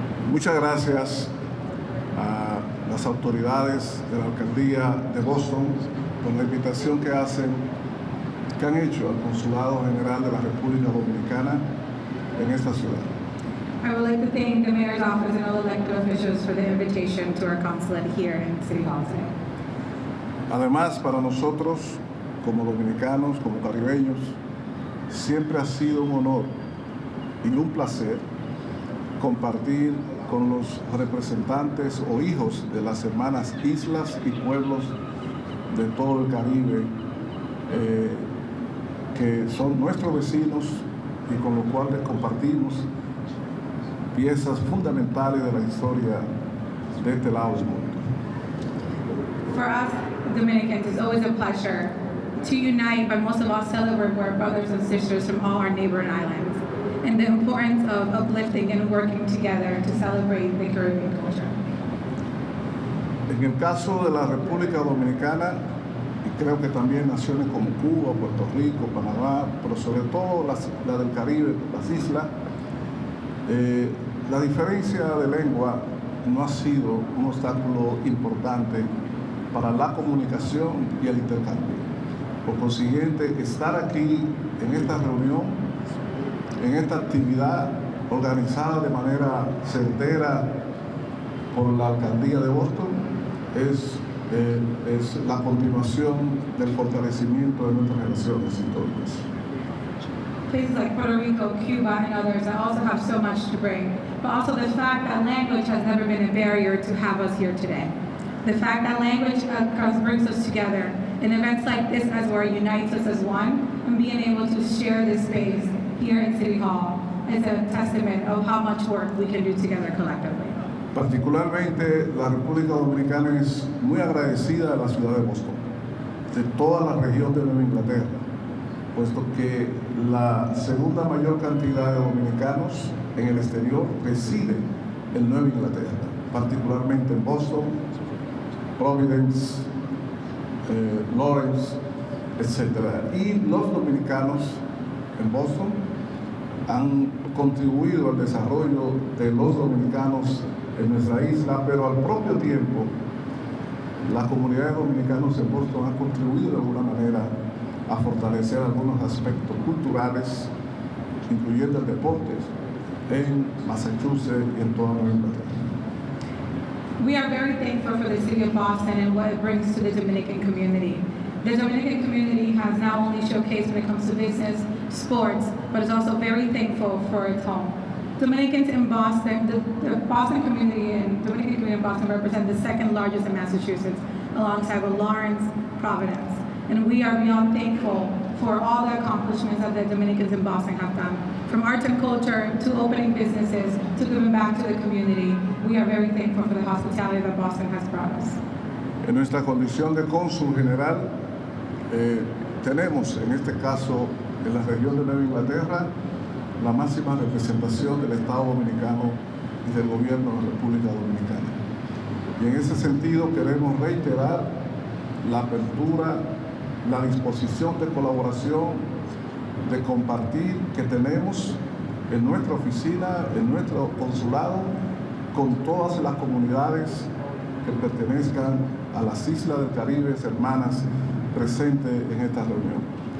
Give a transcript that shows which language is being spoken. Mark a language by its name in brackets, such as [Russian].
[Spanish] Muchas gracias a las autoridades de la alcaldía de Boston por la invitación que han hecho al Consulado General de la República Dominicana en esta ciudad. [English] I would like to thank the mayor's office and all elected officials for the invitation to our consulate here in City Hall today. [Spanish] Además, para nosotros, como dominicanos, como caribeños, siempre ha sido un honor y un placer compartir con los representantes o hijos de las hermanas islas y pueblos de todo el Caribe, que son nuestros vecinos y con los cuales compartimos piezas fundamentales de la historia de este lado del mundo. [English] For us Dominicans, it's always a pleasure to unite, but most of all celebrate our brothers and sisters from all our neighboring islands, and the importance of uplifting and working together to celebrate the Caribbean culture. [Spanish] En el caso de la República Dominicana, y creo que también naciones como Cuba, Puerto Rico, Panamá, pero sobre todo la del Caribe, las islas, la diferencia de lengua no ha sido un obstáculo importante para la comunicación y el intercambio. Por consiguiente, estar aquí en esta reunión, en esta actividad organizada de manera certera por la alcaldía de Boston, es la continuación del fortalecimiento de nuestras relaciones históricas. [English] Places like Puerto Rico, Cuba, and others that also have so much to bring, but also the fact that language has never been a barrier to have us here today. The fact that language brings us together, and events like this as well unites us as one, and being able to share this space here in City Hall is a testament of how much work we can do together collectively. [Spanish] Particularmente la República Dominicana es muy agradecida de la ciudad de Boston, de toda la región de Nueva Inglaterra, puesto que la segunda mayor cantidad de dominicanos en el exterior reside en Nueva Inglaterra, particularmente en Boston, Providence, Lawrence, etc. Y los dominicanos en Boston han contribuido al desarrollo de los dominicanos en nuestra isla, pero al propio tiempo la comunidad de dominicanos en Boston ha contribuido de alguna manera a fortalecer algunos aspectos culturales, incluyendo el deporte, en Massachusetts y en toda Nueva Inglaterra. [English] We are very thankful for the city of Boston and what it brings to the Dominican community. The Dominican community has not only showcased when it comes to business, sports, but is also very thankful for its home. Dominicans in Boston, the Boston community and Dominican community in Boston represent the second largest in Massachusetts, alongside with Lawrence, Providence. And we are beyond thankful for all the accomplishments that the Dominicans in Boston have done. From arts and culture, to opening businesses, to giving back to the community, we are very thankful for the hospitality that Boston has brought us. [Spanish] En nuestra condición de cónsul general, tenemos en este caso en la región de Nueva Inglaterra la máxima representación del Estado Dominicano y del gobierno de la República Dominicana. Y en ese sentido queremos reiterar la apertura, la disposición de colaboración, de compartir que tenemos en nuestra oficina, en nuestro consulado, con todas las comunidades que pertenezcan a las islas del Caribe, hermanas, presentes en esta reunión.